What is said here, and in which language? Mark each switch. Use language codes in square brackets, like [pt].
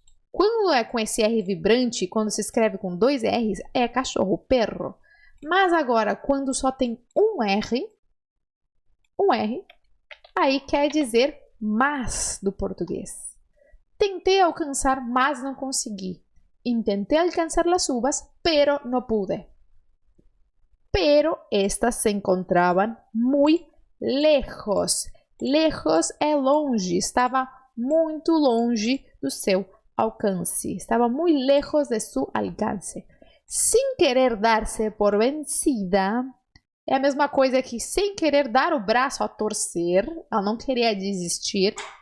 [pt] Quando é com esse R vibrante, quando se escreve com 2 R's, é cachorro, perro. Mas agora, quando só tem um R, aí quer dizer mas do português. Tentei alcançar, mas não consegui. [es] Intenté [pt] alcançar as uvas, [es] pero no pude. Pero estas se encontraban muy lejos. [pt] Lejos é longe, estava muito longe do seu alcance. Estava muito [es] lejos de su alcance. [pt] Sem querer dar-se por vencida, é a mesma coisa que sem querer dar o braço a torcer, ela não queria desistir.